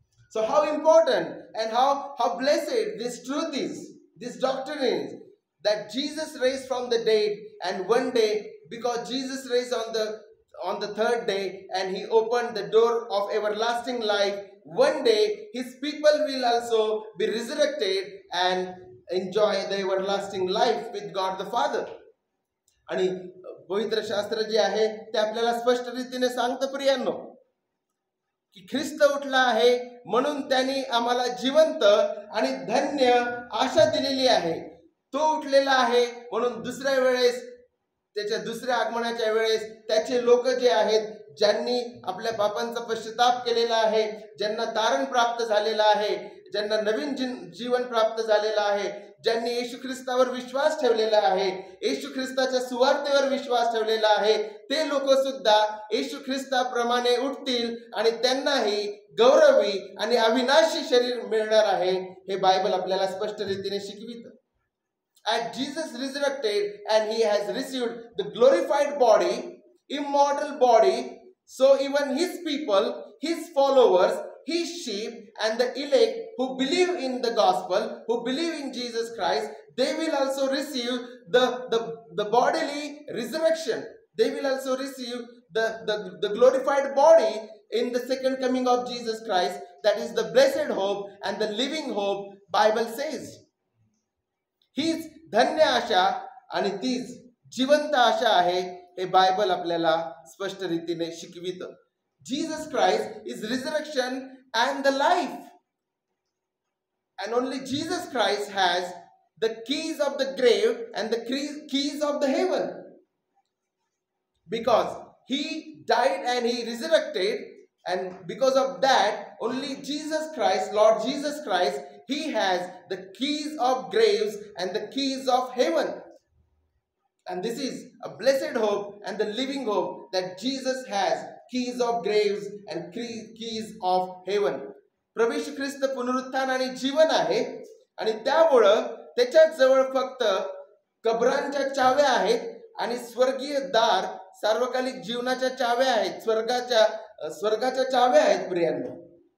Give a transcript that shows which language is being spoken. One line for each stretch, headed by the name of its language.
English: So how important and how blessed this truth is, this doctrine is, that Jesus raised from the dead, and one day, because Jesus raised on the third day and he opened the door of everlasting life, one day his people will also be resurrected and enjoy the everlasting life with God the Father.
Marathi: आणि पवित्र शास्त्र जे आहे ते आपल्याला स्पष्ट रीतीने सांगतं प्रियांनो की ख्रिस्त उठला आहे म्हणून त्यांनी आम्हाला जिवंत आणि धन्य आशा दिलेली आहे. तो उठलेला आहे म्हणून दुसऱ्या वेळेस, त्याच्या दुसऱ्या आगमनाच्या वेळेस त्याचे लोक जे आहेत, ज्यांनी आपल्या पापांचा पश्चाताप केलेला आहे, ज्यांना तारण प्राप्त झालेला आहे, ज्यांना नवीन जीवन प्राप्त झालेला आहे, ज्यांनी येशू ख्रिस्तावर विश्वास ठेवलेला आहे, येशू ख्रिस्ताच्या सुवार्तेवर विश्वास ठेवलेला आहे, ते लोक सुद्धा येशू ख्रिस्ताप्रमाणे उठतील आणि त्यांनाही गौरवी आणि अविनाशी शरीर मिळणार आहे. हे बायबल आपल्याला स्पष्ट रीतीने शिकवितं.
English: As Jesus resurrected and he has received the glorified body, immortal body, so even his people, his followers, his sheep and the elect who believe in the gospel, who believe in Jesus Christ, they will also receive the bodily resurrection. They will also receive the glorified body in the second coming of Jesus Christ. That is the blessed hope and the living hope, Bible says.
Marathi: हीच धन्य आशा आणि तीच जिवंत आशा आहे हे Bible आपल्याला स्पष्ट रीतीने शिकवितं.
English: Jesus Christ is resurrection and the life. And only Jesus Christ has the keys of the grave and the keys of the heaven. Because he died and he resurrected, and because of that, only Jesus Christ, Lord Jesus Christ, he has the keys of graves and the keys of heaven. And this is a blessed hope and the living hope that Jesus has keys of graves and keys of heaven.
Marathi: प्रभू येशू ख्रिस्त पुनरुत्थान आणि जीवन आहे आणि त्यामुळं त्याच्याच जवळ फक्त कब्रांच्या चाव्या आहेत आणि स्वर्गीय दार, सार्वकालिक जीवनाच्या चाव्या आहेत, स्वर्गाच्या चाव्या आहेत प्रियांनो.